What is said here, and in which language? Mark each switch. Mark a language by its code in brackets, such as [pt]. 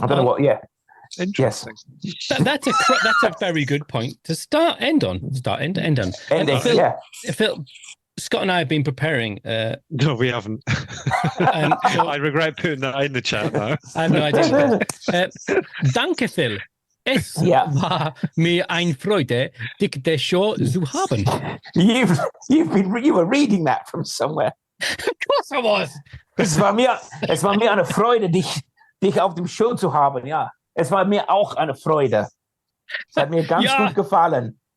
[en] I don't know what. Yeah, interesting. Yes. That's a very good point to end on. End on. Phil, Phil, Scott and I have been preparing. No, we haven't. I regret putting that in the chat now. I have no idea. Danke, Phil. [de] Es war mir eine Freude, dich der Show zu haben. [en] You were reading that from somewhere. Of course I was. [de] Es war mir eine Freude, dich auf dem Show zu haben. Ja, es war mir auch eine Freude. Es hat mir ganz gut gefallen.